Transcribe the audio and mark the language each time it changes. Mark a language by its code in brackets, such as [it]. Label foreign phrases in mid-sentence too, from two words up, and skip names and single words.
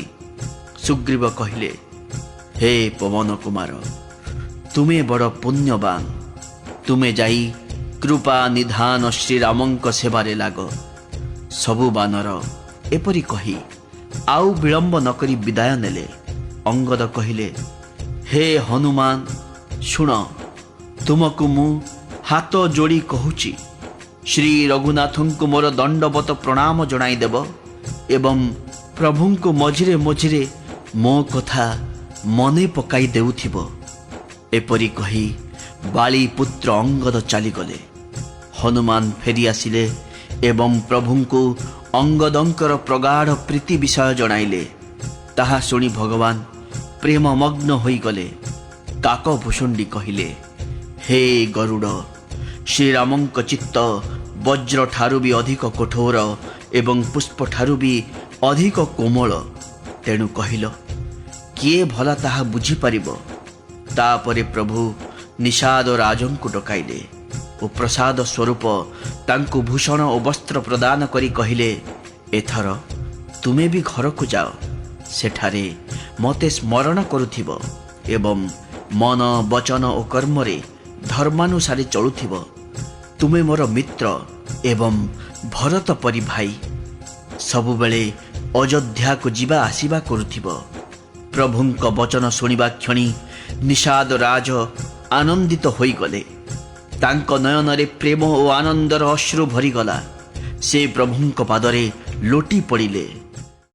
[or] ସୁଗ୍ରୀବ କହିଲେ, ହେ ପବନ କୁମାର, ତୁମେ ବଡ଼ ପୁଣ୍ୟବାନ। ତୁମେ ଯାଇ କୃପା ନିଧାନ ଶ୍ରୀରାମଙ୍କ ସେବାରେ ଲାଗ। ସବୁ ବାନର ଏପରି କହି ଆଉ ବିଳମ୍ବ ନ କରି ବିଦାୟ ନେଲେ। ଅଙ୍ଗଦ କହିଲେ, ହେ ହନୁମାନ, शुण, ତୁମକୁ ମୁଁ ହାତ ଯୋଡ଼ି କହୁଛି, ଶ୍ରୀ ରଘୁନାଥଙ୍କୁ ମୋର ଦଣ୍ଡବତ ପ୍ରଣାମ ଜଣାଇ ଦେବ ଏବଂ ପ୍ରଭୁଙ୍କୁ ମଝିରେ ମଝିରେ ମୋ କଥା ମନେ ପକାଇ ଦେଉଥିବ। ଏପରି କହି ବାଳି ପୁତ୍ର ଅଙ୍ଗଦ ଚାଲିଗଲେ। ହନୁମାନ ଫେରି ଆସିଲେ ଏବଂ ପ୍ରଭୁଙ୍କୁ ଅଙ୍ଗଦଙ୍କର ପ୍ରଗାଢ଼ ପ୍ରୀତି ବିଷୟ ଜଣାଇଲେ। ତାହା ଶୁଣି ଭଗବାନ ପ୍ରେମମଗ୍ନ ହୋଇଗଲେ। କାକଭୁଷୁଣ୍ଡି କହିଲେ, ହେ ଗରୁଡ଼, ଶ୍ରୀରାମଙ୍କ ଚିତ୍ତ ବଜ୍ର ଠାରୁ ଭି ଅଧିକ କଠୋର ଏବଂ ପୁଷ୍ପ ଠାରୁ ଭି ଅଧିକ କୋମଳ। ତେଣୁ କହିଲ, କିଏ ଭଲା ତାହା ବୁଝି ପାରିବ। ତାପରେ ପ୍ରଭୁ ନିଷାଦ ରାଜଙ୍କୁ ଡକାଇଲେ ଔର ପ୍ରସାଦ ସ୍ୱରୂପ ତାଙ୍କୁ ଭୂଷଣ ଔର ବସ୍ତ୍ର ପ୍ରଦାନ କରି କହିଲେ, ଏଥର ତୁମେ ଭି [hi] घर को जाओ। [or] ସେଠାରେ ମତେ ସ୍ମରଣ କରୁଥିବ ଏବଂ ମନ ବଚନ ଔର କର୍ମ ରେ ଧର୍ମାନୁସାରେ ଚାଲୁଥିବ। ତୁମେ ମୋର ମିତ୍ର ଏବଂ ଭରତ ପରି ଭାଇ। ସବୁବେଳେ ଅଯୋଧ୍ୟା କୁ ଯିବା ଆସିବା କରୁଥିବ। ପ୍ରଭୁଙ୍କ ବଚନ ଶୁଣିବା କ୍ଷଣି ନିଷାଦ ରାଜ ଆନନ୍ଦିତ ହୋଇ ଗଲେ। ତାଙ୍କ ନୟନ ରେ ପ୍ରେମ ଔର ଆନନ୍ଦର ଅଶ୍ରୁ ଭରିଗଲା। ସେ ପ୍ରଭୁଙ୍କ ପାଦରେ ଲୋଟି ପଡ଼ିଲେ।